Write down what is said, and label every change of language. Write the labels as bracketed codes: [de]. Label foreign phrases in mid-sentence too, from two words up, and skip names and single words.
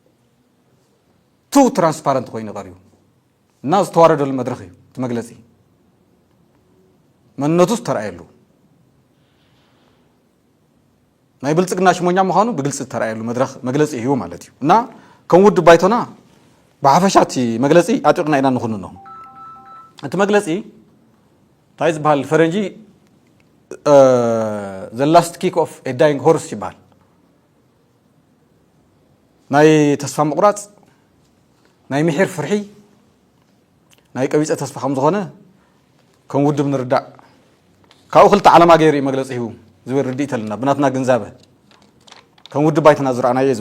[ti] ቱ ትራንስፓረንት ኮይኑ ቀርዩ እና ዝተዋረደሉ መድረኽ እዩ እቲ መግለፂ መንነቱስ ተራእየሉ ናይ ብልፅግና ሽሞኛ ምዃኑ ብግልፂ ተራእየሉ መድረኽ መግለፂ እዩ ማለት እዩ እና ከም ውድብ ባይቶና ብሓፈሻ እቲ መግለፂ ኣጢቕና ኢና ንኹንኖ እቲ መግለፂ እንታይ ዝበሃል ፈረንጂ [en] the last kick of a dying horse [ti] ይበሃል ናይ ተስፋ ምቑራፅ ናይ ምሕር ፍርሒ ናይ ቀቢፀ ተስፋ ከም ዝኾነ ከም ውድብ ንርዳእ ካብኡ ክልተ ዓለማ ገይሩ እዩ መግለፂ ሂቡ ዝብል ርድኢት ኣለና ብናትና ግንዛበ ከም ውድብ ባይትና ዝረኣናዮ ዝብል